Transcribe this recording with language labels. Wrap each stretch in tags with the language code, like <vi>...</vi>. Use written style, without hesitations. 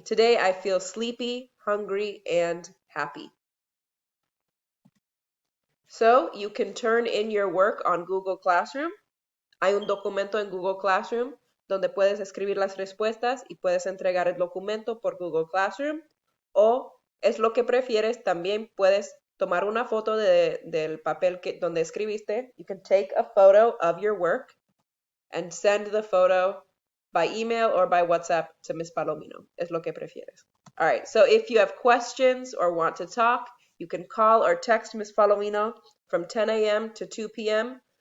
<en>Today I feel sleepy, hungry, and happy. So you can turn in your work on Google Classroom.</en> <es>Hay un documento en Google Classroom donde puedes escribir las respuestas y puedes entregar el documento por Google Classroom. O es lo que prefieres, también puedes tomar una foto del papel donde escribiste.</es> <en>You can take a photo of your work and send the photo by email or by WhatsApp to Miss Palomino.</en> <es>Es lo que prefieres.</es> <en>All right, so if you have questions or want to talk, you can call or text Miss Palomino from 10 a.m. to 2 p.m.</en>